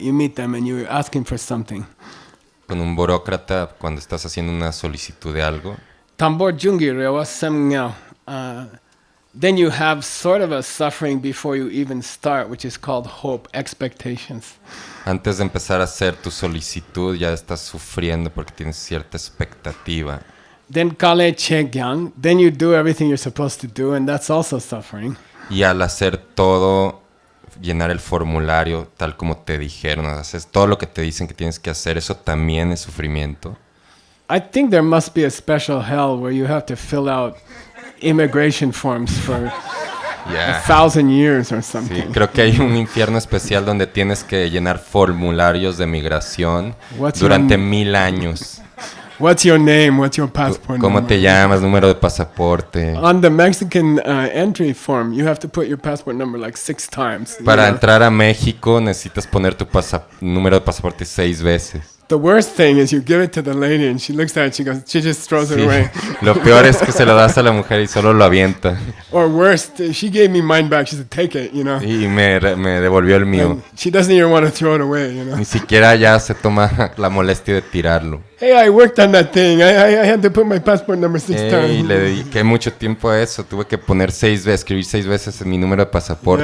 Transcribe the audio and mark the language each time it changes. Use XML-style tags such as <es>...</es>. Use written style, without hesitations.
<en>You meet them and you're asking for something.</en> <es>Con un burócrata cuando estás haciendo una solicitud de algo. Tambor jungi rewa semngao.</es> <en>Then you have sort of a suffering before you even start, which is called hope, expectations.</en> <es>Antes de empezar a hacer tu solicitud ya estás sufriendo porque tienes cierta expectativa. Then kale chegyang.</es> <en>Then you do everything you're supposed to do, and that's also suffering.</en> <es>Y al hacer todo, llenar el formulario tal como te dijeron, haces todo lo que te dicen que tienes que hacer, eso también es sufrimiento.</es> <en>I think there must be a special hell where you have to fill out immigration forms for 1,000 years or something.</en> <es>Sí, creo que hay un infierno especial donde tienes que llenar formularios de migración durante 1000 años.</es> <en>What's your name? What's your passport</en> <es>¿Cómo</es> <en>number?</en> <es>te llamas? Número de pasaporte.</es> <en>On the Mexican entry form, you have to put your passport number like 6 times.</en> <es>Para entrar a México necesitas poner tu número de pasaporte 6 veces.</es> <en>The worst thing is you give it to the lady and she looks at it, she just throws it</en> <es>Sí.</es> <en>away.</en> <es>Lo peor es que se lo das a la mujer y solo lo avienta.</es> <en>Or worse, she gave me mine back. She said, take it, you know.</en> <es>Y me devolvió el mío.</es> <en>And she doesn't even want to throw it away, you know.</en> <es>Ni siquiera ya se toma la molestia de tirarlo.</es> <en>Hey, I worked on that thing. I had to put my passport number 6</en> <es>Y</es> <en>times.</en> <es>le dediqué mucho tiempo a eso. Tuve que poner 6 veces, escribir 6 veces en mi número de pasaporte.</es>